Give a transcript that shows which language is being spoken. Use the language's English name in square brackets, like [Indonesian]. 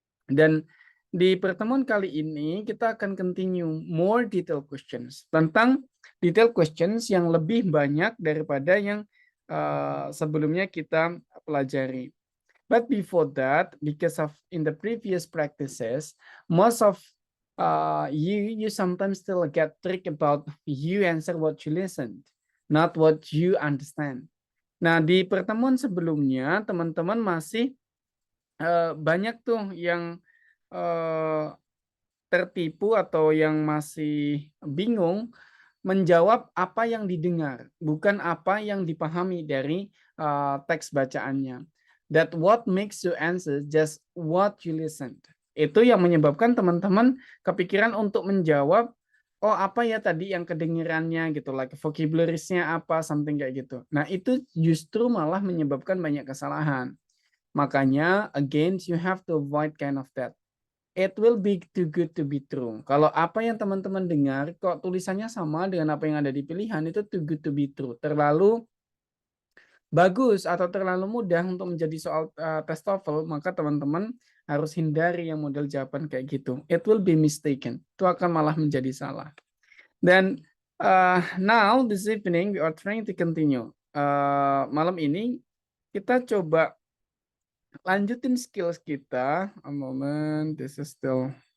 [Indonesian] Dan di pertemuan kali ini kita akan [English] continue more detailed questions [Indonesian] tentang detailed questions yang lebih banyak daripada yang sebelumnya kita pelajari. [English] But before that, because of in the previous practices, most of you sometimes still get trick about you answer what you listened, not what you understand. [Indonesian] Nah, di pertemuan sebelumnya teman-teman masih banyak tuh yang tertipu atau yang masih bingung menjawab apa yang didengar, bukan apa yang dipahami dari teks bacaannya. [English] That what makes you answer just what you listened. [Indonesian] Itu yang menyebabkan teman-teman kepikiran untuk menjawab, oh apa ya tadi yang kedengarannya gitu, like vocabulariesnya apa, something kayak gitu. Nah itu justru malah menyebabkan banyak kesalahan. [English] Makanya, again, you have to avoid kind of that. It will be too good to be true. [Indonesian] Kalau apa yang teman-teman dengar, kok tulisannya sama dengan apa yang ada di pilihan, itu [English] too good to be true. [Indonesian] Terlalu bagus atau terlalu mudah untuk menjadi soal tes TOEFL, maka teman-teman harus hindari yang model jawaban kayak gitu. [English] It will be mistaken. [Indonesian] Itu akan malah menjadi salah. [English] Dan now, this evening, we are trying to continue. [Indonesian] Malam ini, kita coba lanjutin skills kita. [English] A moment, this is still.